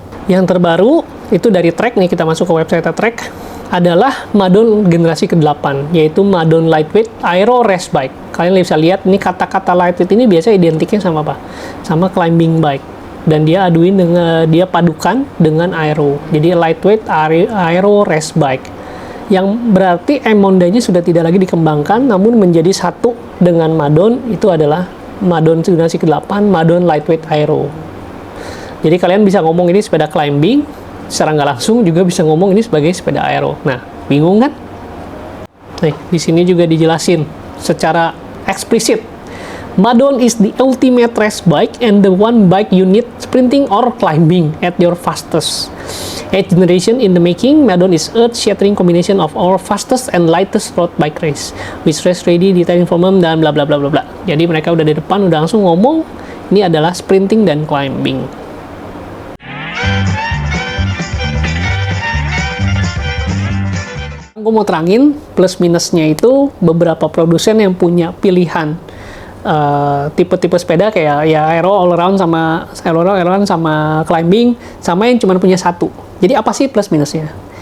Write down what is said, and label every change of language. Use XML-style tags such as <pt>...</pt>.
<id>Yang terbaru itu dari Trek nih, kita masuk ke website Trek, adalah Madon generasi ke-8, yaitu Madon Lightweight Aero Race Bike. Kalian bisa lihat ini kata-kata lightweight ini biasanya identiknya sama apa? Sama climbing bike. Dan dia padukan dengan aero. Jadi lightweight aero race bike. Yang berarti Emonda-nya sudah tidak lagi dikembangkan, namun menjadi satu dengan Madon. Itu adalah Madon generasi ke-8, Madon Lightweight Aero. Jadi kalian bisa ngomong ini sepeda climbing, secara nggak langsung juga bisa ngomong ini sebagai sepeda aero. Nah, bingung kan? Nih, di sini juga dijelasin secara eksplisit.</id> <en>Madon is the ultimate race bike and the one bike you need sprinting or climbing at your fastest. 8th generation in the making, Madon is earth-shattering combination of our fastest and lightest road bike race, with race ready, detailing form, dan bla bla bla bla bla.</en> <id>Jadi mereka udah di depan, udah langsung ngomong ini adalah sprinting dan climbing. Gue mau terangin plus minusnya itu beberapa produsen yang punya pilihan tipe-tipe sepeda kayak ya aero all around sama climbing, sama yang cuma punya satu. Jadi apa sih plus minusnya?</id>